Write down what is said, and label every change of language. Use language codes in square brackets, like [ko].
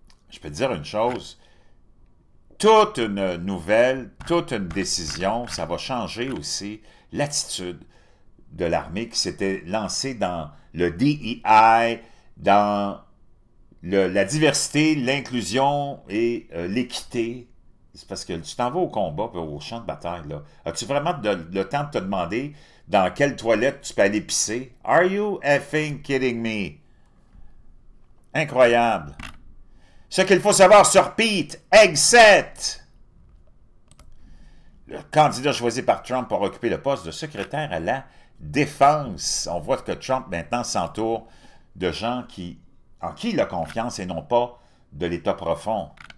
[fr] Je peux te dire une chose, toute une nouvelle, toute une décision, ça va changer aussi l'attitude de l'armée qui s'était lancée dans le DEI, dans la diversité, l'inclusion et l'équité. C'est parce que tu t'en vas au combat, au champ de bataille. As-tu vraiment le temps de te demander dans quelle toilette tu peux aller pisser? [en] Are you effing kidding me? [fr] Incroyable. Ce qu'il faut savoir sur Pete Hegseth, le candidat choisi par Trump pour occuper le poste de secrétaire à la Défense. On voit que Trump maintenant s'entoure de gens en qui il a confiance et non pas de l'État profond.